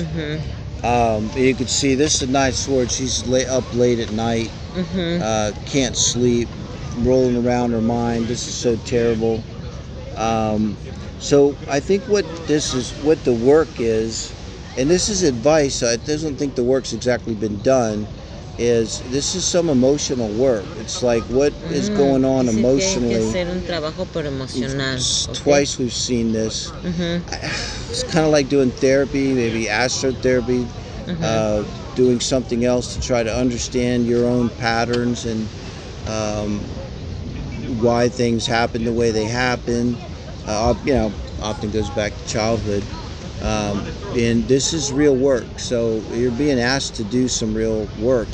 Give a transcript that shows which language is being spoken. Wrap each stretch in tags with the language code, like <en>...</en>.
<en>You can see this is the 9 of Swords. She's up late at night, can't sleep, rolling around her mind. This is so terrible. So I think what the work is, and this is advice, I don't think the work's exactly been done, this is some emotional work. It's like what is going on emotionally.</en> <es>Tiene que hacer un trabajo por emocional.</es> <en>Twice we've seen this. It's kind of like doing therapy, maybe astrotherapy, doing something else to try to understand your own patterns and why things happen the way they happen. You know, often goes back to childhood. And this is real work, so you're being asked to do some real work.</en>